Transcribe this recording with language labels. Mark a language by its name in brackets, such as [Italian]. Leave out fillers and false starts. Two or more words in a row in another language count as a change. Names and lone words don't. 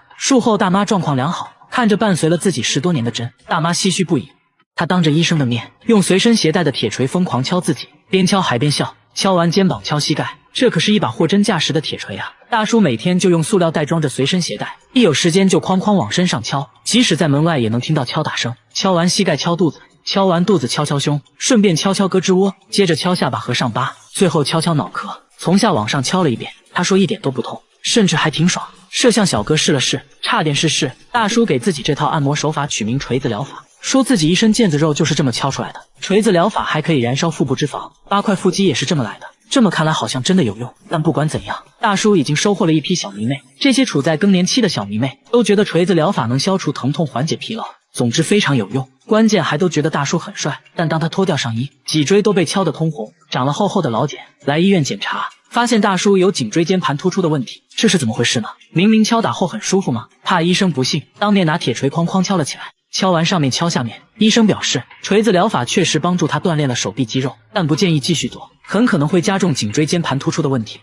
[Chinese] 術後大媽狀況良好，看着伴隨了自己10多年的針，大媽唏噓不已。她當着醫生的面，用隨身攜帶的鐵錘瘋狂敲自己，邊敲還邊笑。敲完肩膀敲膝蓋，這可是一把貨真價實的鐵錘啊！大叔每天就用塑料袋裝着隨身攜帶，一有時間就哐哐往身上敲，即使在门外也能听到敲打聲。敲完膝蓋敲肚子，敲完肚子敲敲胸，順便敲敲胳肢窩，接着敲下巴和上巴，最後敲敲腦殼，從下往上敲了一遍。他說一點都不痛，甚至還挺爽。攝像小哥試了試，差點是事。大叔給自己這套按摩手法取名錘子療法，說自己一身腱子肉就是這麼敲出來的。錘子療法還可以燃燒腹部脂肪，8塊腹肌也是這麼來的。這麼看來好像真的有用，但不管怎樣，大叔已經收穫了一批小迷妹。這些處在更年期的小迷妹都覺得錘子療法能消除疼痛、緩解疲勞，總之非常有用。關鍵還都覺得大叔很帥。但当他脫掉上衣，脊椎都被敲得通紅，長了厚厚的老繭。來醫院檢查，發現大叔有頸椎間盤突出的問題，這是怎麼回事呢？明明敲打後很舒服嗎？怕醫生不信，當面拿鐵錘哐哐敲了起來。敲完上面敲下面，醫生表示錘子療法確實幫助他鍛鍊了手臂肌肉，但不建議繼續做，很可能會加重頸椎間盤突出的問題。